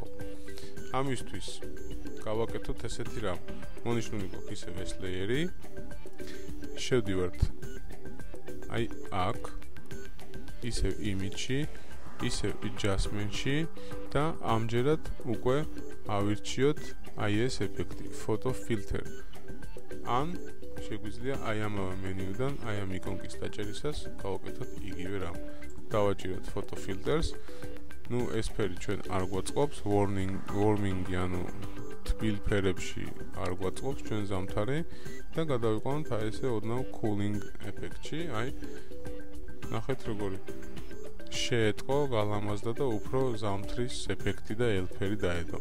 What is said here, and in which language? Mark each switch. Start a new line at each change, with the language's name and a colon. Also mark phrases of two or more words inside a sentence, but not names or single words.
Georgian: ამისთვის გავაკეთოთ ესეთი რამ. მონიშნული გვაქვს ისევ ეს layer-ი. შევდივართ აი აქ ისევ image-ში, ისევ adjustment-ში და ამჯერად უკვე ავირჩიოთ აი ეს ეფექტი,
English: photo filter.
Georgian: ან შეგვიძლია აი ამავე მენიუდან, აი ამ იკონკის დაჭერისას გავაკეთოთ იგივე რამ. დავაჭიროთ
English: photo filters.
Georgian: ნუ ეს ფერი ჩვენ არ გვაწყობს, warming-ი, ანუ თბილ ფერებში არ გვაწყობს ჩვენ ზამთარი და გადავიყვანოთ აი ესე ოდნავ cooling ეფექტში. აი ნახეთ როგორი შეეტყო, გალამაზდა და უფრო ზამთრის ეფექტი და ელფერი დაედო.